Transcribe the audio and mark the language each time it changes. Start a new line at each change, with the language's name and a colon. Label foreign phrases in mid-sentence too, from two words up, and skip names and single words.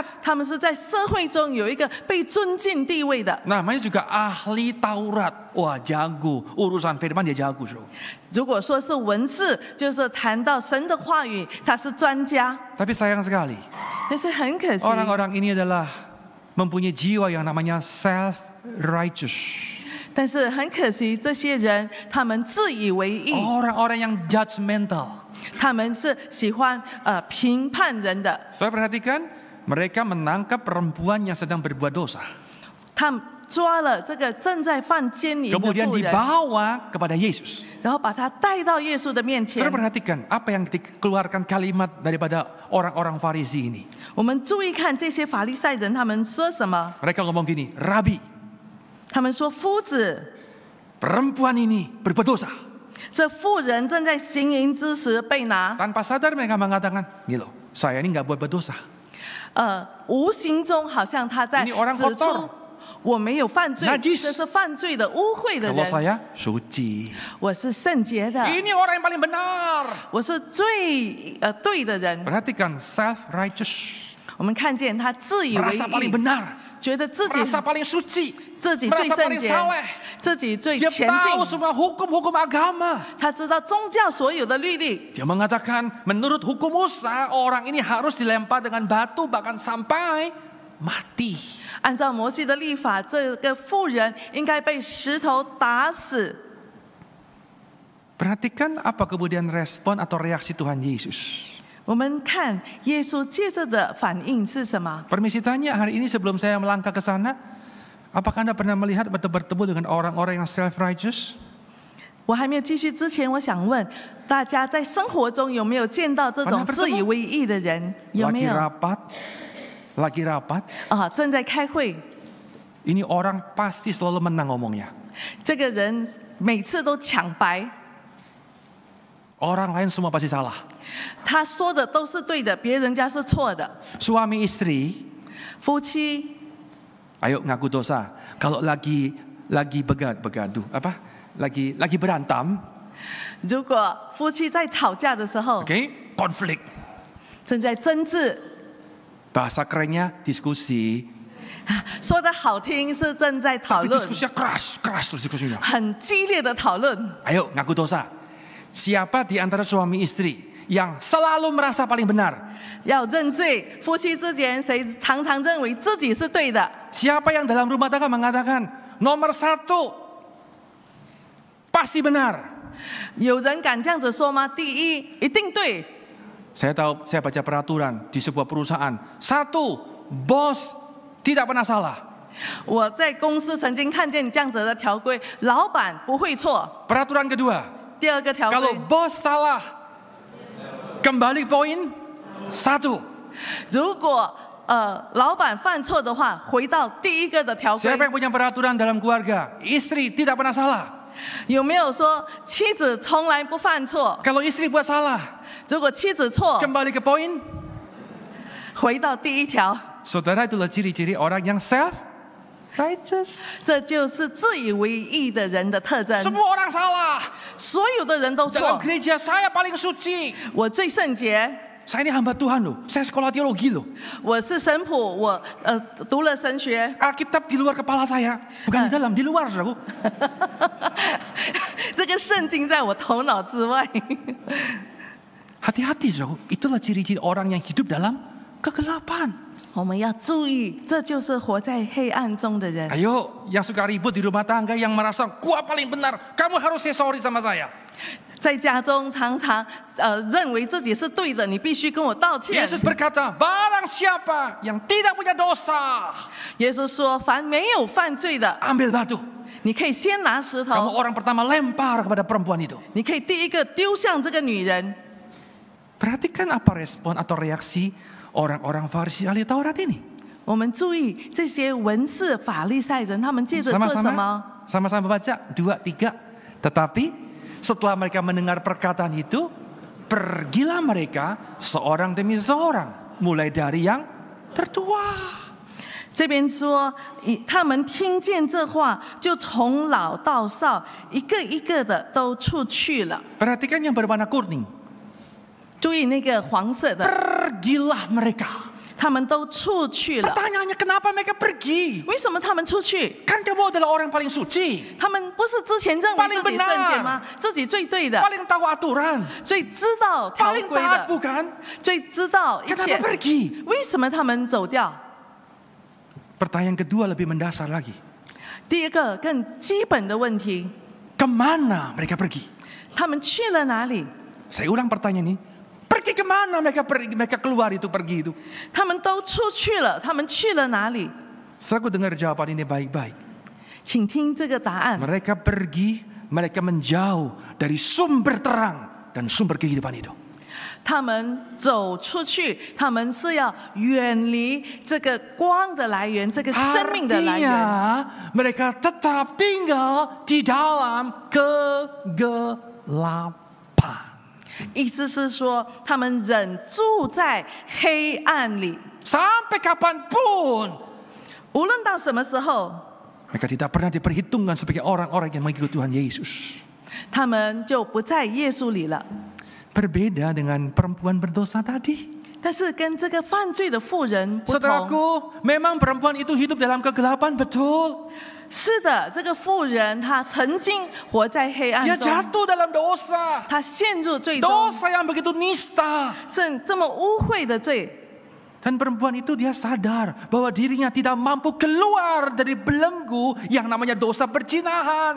Chinese: 他们是在社会中有一个被尊敬地位的。
Indonesian: Namanya juga ahli Taurat. Wah, jago. Urusan firman dia jago.
Chinese: 如果说是文士，就是谈到神的话语，他是专家。
Indonesian: Tapi sayang sekali,
Chinese: 但是很可惜，
Indonesian: orang-orang ini adalah mempunyai jiwa yang namanya self-righteous.
Chinese: 但是很可惜，这些人他们自以为意，
Indonesian: Orang-orang yang judgmental.
Chinese: 他们是喜欢评判人的。
Indonesian: Saya perhatikan, mereka menangkap perempuan yang sedang berbuat dosa.
Chinese: 他们抓了这个正在犯奸淫的
Indonesian: Kemudian
Chinese: 妇人，
Indonesian: dibawa kepada Yesus.
Chinese: 然后把他带到耶稣的面前
Indonesian: Saudara。 perhatikan apa yang dikeluarkan kalimat daripada orang-orang Farisi ini.
Chinese: 我们注意看这些法利赛人，他们说什么？
Indonesian: Mereka ngomong gini, Rabi,
Chinese: 他们说：“夫子，
Indonesian: perempuan ini berbuat dosa.
Chinese: 这妇人正在行淫之时被拿。
Indonesian: Tanpa sadar mereka mengatakan, nih loh, saya ini nggak buat dosa.
Chinese: 无形中好像他在
Indonesian: Ini orang
Chinese: 指
Indonesian: kotor
Chinese: 出我没有犯罪，
Indonesian: Najis
Chinese: 这是犯罪的污秽的
Indonesian: Kalau
Chinese: 人。
Indonesian: saya suci.
Chinese: 我是圣洁的，
Indonesian: Ini orang yang paling benar.
Chinese: 我是最对的人。
Indonesian: Perhatikan self-righteous.
Chinese: 我们看见他自以为
Indonesian: Merasa paling
Chinese: 意，
Indonesian: benar.
Chinese: 觉得自己
Indonesian: Merasa paling suci.
Chinese: 自己最
Indonesian: Merasa
Chinese: 圣
Indonesian: paling
Chinese: 洁，
Indonesian: saleh.
Chinese: 自己最
Indonesian: Dia
Chinese: 前
Indonesian: tahu
Chinese: 进。
Indonesian: semua hukum-hukum agama.
Chinese: 他知道宗教所有的律例。
Indonesian: Dia mengatakan menurut hukum Musa orang ini harus dilempar dengan batu bahkan sampai mati.
Chinese: 按照摩西的律法，这个妇人应该被石头打死。
Indonesian: Perhatikan apa kemudian respon atau reaksi Tuhan Yesus.
Chinese: 我们看耶稣接着的反应是什么？
Indonesian: Permisi tanya hari ini sebelum saya melangkah ke sana, apakah Anda pernah melihat atau bertemu dengan orang-orang yang self-righteous?
Chinese: 我还没有继续之前，我想问大家，在生活中有没有见到这种
Indonesian: Pernah bertemu?
Chinese: 自以为意的人？有没
Indonesian: Lagi
Chinese: 有？
Indonesian: rapat, lagi rapat.
Chinese: 正在开会，
Indonesian: Ini orang pasti selalu menang ngomongnya. 这个人每次都抢白， Orang lain semua pasti salah.
Chinese: 他说的都是对的，别人家是错的。
Indonesian: Suami istri,
Chinese: 夫妻
Indonesian: ayo ngaku dosa. Kalau lagi begaduh, lagi berantem,
Chinese: 如果夫妻在吵架的时候，
Indonesian: konflik.
Chinese: 正在争执，
Indonesian: Bahasa kerennya diskusi.
Chinese: 说的好听是正在讨
Indonesian: Tapi
Chinese: 论，
Indonesian: diskusinya keras terus diskusinya.
Chinese: 很激烈的讨论。
Indonesian: Ayo ngaku dosa. Siapa di antara suami istri yang selalu merasa paling benar?
Chinese: 要认罪，夫妻之间谁常常认为自己是对的？
Indonesian: Siapa yang dalam rumah tangga mengatakan nomor 1 pasti benar?
Chinese: 有人敢这样子说吗？第一，一定对。
Indonesian: Saya tahu, saya baca peraturan di sebuah perusahaan. 1, bos tidak pernah salah.
Chinese: 我在公司曾经看见这样子的条规，老板不会错。
Indonesian: Peraturan kedua,
Chinese: 第二个条
Indonesian: kalau
Chinese: 规，
Indonesian: bos salah, kembali poin 1.
Chinese: 如果老板犯错的话，回到第一个的条规
Indonesian: Siapa，yang punya peraturan dalam keluarga? Istri tidak pernah salah.
Chinese: 有没有说妻子从来不犯错？
Indonesian: Kalau istri buat salah,
Chinese: 如果妻子错，
Indonesian: kembali ke poin.
Chinese: 回到第一条，
Indonesian: Saudara, itulah ciri-ciri orang yang self-righteous.
Chinese: 这就是自以为意的人的特征。
Indonesian: Semua orang salah.
Chinese: 所有的人都
Indonesian: Dalam
Chinese: 错，
Indonesian: gereja saya paling suci.
Chinese: 我最圣洁，
Indonesian: Saya ini hamba Tuhan loh. Saya sekolah teologi loh.
Chinese: 我是神父，我读了神学，
Indonesian: Alkitab di luar kepala saya, bukan di dalam, di luar, saudaraku.
Chinese: 这个圣经在我头脑之外。
Indonesian: Hati-hati, saudaraku. Itulah ciri-ciri orang yang hidup dalam kegelapan.
Chinese: 我们要注意，这就是活在黑暗中的人。
Indonesian: Ayo, yang suka ribut di rumah tangga, yang merasa gua paling benar, kamu harus
English: say sorry
Indonesian: sama saya.
Chinese: 在家中常常认为自己是对的，你必须跟我道歉。
Indonesian: Yesus berkata, barang siapa yang tidak punya dosa,
Chinese: 耶稣说：“凡没有犯罪的，
Indonesian: ambil batu.
Chinese: 你可以先拿石
Indonesian: Kamu
Chinese: 头，
Indonesian: orang pertama lempar kepada perempuan itu.
Chinese: 你可以第一个丢向这个女人。
Indonesian: Perhatikan apa respon atau reaksi orang-orang Farisi ahli Taurat ini.
Chinese: 我们注意这些文士法利赛人，他们接着做什么？
Indonesian: Sama-sama baca 2, 3. Tetapi setelah mereka mendengar perkataan itu, pergilah mereka seorang demi seorang, mulai dari yang tertua.
Chinese: 这边说，他们听见这话，就从老到少，一个一个的都出去了。
Indonesian: Perhatikan yang berwarna kuning.
Chinese: 注意那个黄色的，
Indonesian: Pergilah mereka.
Chinese: 他们都出去了。
Indonesian: Pertanyaannya kenapa mereka pergi?
Chinese: 为什么他们出去？
Indonesian: Kan kamu adalah orang paling suci,
Chinese: 他们不是之前认为自己圣洁吗？自己最对的，
Indonesian: paling tahu aturan,
Chinese: 最知道条
Indonesian: paling
Chinese: 规
Indonesian: taat
Chinese: 的，
Indonesian: bukan?
Chinese: 最知道一
Indonesian: Kenapa
Chinese: 切。
Indonesian: pergi?
Chinese: 为什么他们走掉？
Indonesian: Pertanyaan kedua lebih mendasar lagi.
Chinese: 第一个更基本的问题，
Indonesian: Kemana mereka pergi?
Chinese: 他们去了哪里？
Indonesian: Saya ulang pertanyaan ini. Pergi kemana mereka pergi? Mereka keluar itu, pergi itu.
Chinese: 他们都出去了，他们去了哪里？
Indonesian: Setelah aku dengar jawaban ini baik-baik.
Chinese: 请听这个答案。
Indonesian: Mereka pergi, mereka menjauh dari sumber terang dan sumber kehidupan itu.
Chinese: 他们走出去，他们是要远离这个光的来源，这个生命的来源。
Indonesian: Artinya mereka tetap tinggal di dalam kegelapan.
Chinese: 意思是说，他们忍住在黑暗里，
Indonesian: Sampai kapanpun
Chinese: 无论到什么时候，
Indonesian: mereka tidak pernah diperhitungkan sebagai orang-orang yang mengikuti Tuhan Yesus.
Chinese: 他们就不在耶稣里了。
Indonesian: Berbeda dengan perempuan berdosa tadi.
Chinese: 但是跟这个犯罪的妇人不同。
Indonesian: Saudaraku, memang perempuan itu hidup dalam kegelapan, betul.
Chinese: 是的，这个妇人她曾经活在黑暗
Indonesian: Dia
Chinese: 中，
Indonesian: jatuh dalam dosa.
Chinese: 她陷入罪中，
Indonesian: Dosa yang begitu nista.
Chinese: 是这么污秽的罪。
Indonesian: Dan perempuan itu dia sadar bahwa dirinya tidak mampu keluar dari belenggu yang namanya dosa perzinahan.